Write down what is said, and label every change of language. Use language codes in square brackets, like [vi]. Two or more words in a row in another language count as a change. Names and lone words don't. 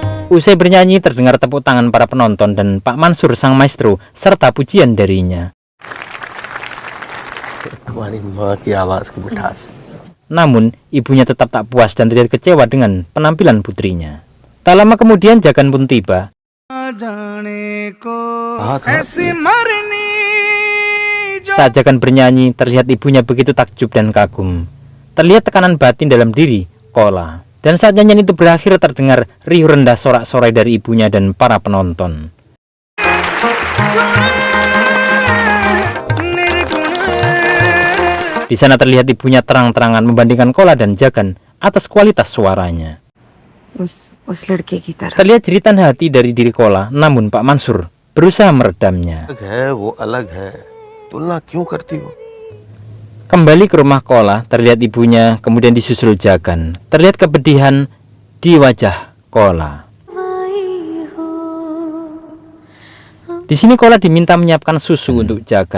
[id] Usai bernyanyi terdengar tepuk tangan para penonton dan Pak Mansur sang maestro serta pujian darinya. [hi] तुम्हारी माँ की आवाज की मिठास। [id] Namun, ibunya tetap tak puas dan terlihat kecewa dengan penampilan putrinya. Tak lama kemudian Jagan pun tiba. Saat Jagan bernyanyi, terlihat ibunya begitu takjub dan kagum. Terlihat tekanan batin dalam diri Kola. Dan saat nyanyian itu berakhir terdengar riuh rendah sorak-sorai dari ibunya dan para penonton. Di sana terlihat ibunya terang-terangan membandingkan Kola dan Jagan atas kualitas suaranya. [hi] उस लड़के की तरह। [id] Terlihat jeritan hati dari diri Kola, namun Pak Mansur berusaha meredamnya. [hi] अलग है वो अलग है, तुलना क्यों करती हो? [id] Kembali ke rumah Kola, terlihat ibunya, kemudian disusul Jagan. Terlihat kepedihan di wajah Kola. Di sini Kola diminta menyiapkan susu untuk Jagan.